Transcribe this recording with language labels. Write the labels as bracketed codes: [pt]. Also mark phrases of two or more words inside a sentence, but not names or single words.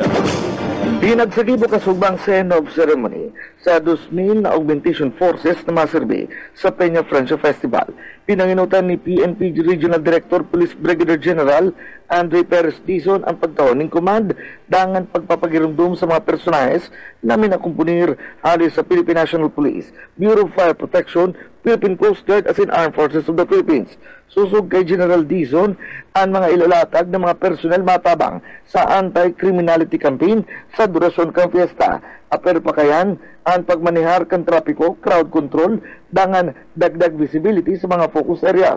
[bik] Pinagsagibo kasubang [en] send-off ceremony [bik] sa 2,000 na [en] augmentation forces [bik] na maserbi sa Peña Francia Festival. Pinanginutan ni PNP Regional Director Police Brigadier General Andre Perez Dizon ang pagtawon ng command dangan pagpapagirumdum sa mga personahes na minakumpunir halos sa Philippine National Police, Bureau of Fire Protection, Philippine Coast Guard as in Armed Forces of the Philippines. Susog kay General Dizon ang mga ilalatag ng mga personel matabang sa [en] anti-criminality campaign [bik] sa durasyon kang fiesta. Aper pa kayan ang pagmanihar kan trapiko, [en] crowd control, [bik] dangan dagdag visibility sa mga [en] focus areas.